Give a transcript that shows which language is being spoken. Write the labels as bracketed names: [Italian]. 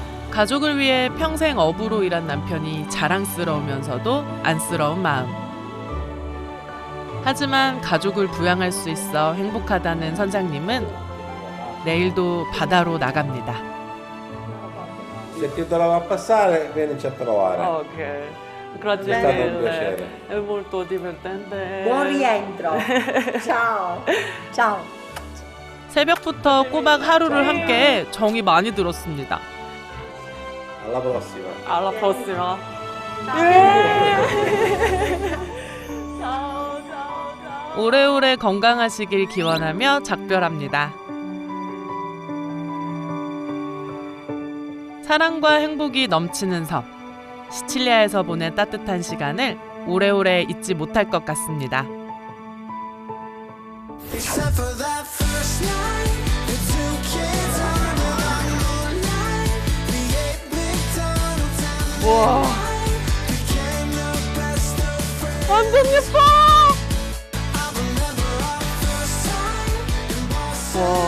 [Korean] 가족을 위해 평생 어부로 일한 남편이 자랑스러우면서도 안쓰러운 마음. 하지만 가족을 부양할 수 있어 행복하다는 선장님은 내일도 바다로 나갑니다. [Italian] Se ti trova a passare, vienici a trovare. Ok. Grazie È stato un mille. piacere. È molto divertente. Buon rientro. Ciao. Ciao. [Korean] 새벽부터 꼬박 하루를 함께 정이 많이 들었습니다. [Italian] Alla prossima. Alla prossima. ciao, ciao, ciao. [Korean] 오래오래 건강하시길 기원하며 작별합니다. 사랑과 행복이 넘치는 섬. 시칠리아에서 보낸 따뜻한 시간을 오래오래 잊지 못할 것 같습니다. [English] Except for that first night, the 2 kids under the moonlight, we ate McDonald's and [Korean] 와. [English] became the best of friends. [Korean] 완전 예뻐. [English] I remember our first time in Boston.